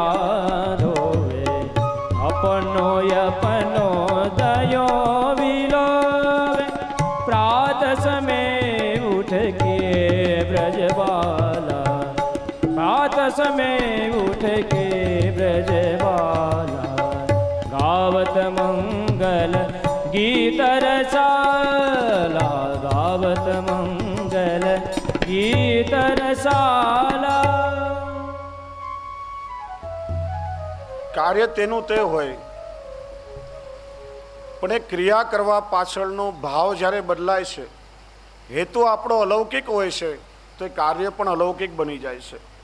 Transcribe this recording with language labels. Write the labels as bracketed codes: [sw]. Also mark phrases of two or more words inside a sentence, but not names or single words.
[bra] धोवे अपनो अपनो दयो विलोवे प्रात समय उठ के ब्रजबाला प्रात समय उठ के ब्रजबाला गावत मंगल गीत रसाला गावत मंगल गीत रसाला। [gu] કાર્ય તેનું તે હોય, પણ એ ક્રિયા કરવા પાછળનો ભાવ જ્યારે બદલાય છે, હેતુ આપણો અલૌકિક હોય છે, તો એ કાર્ય પણ અલૌકિક બની જાય છે.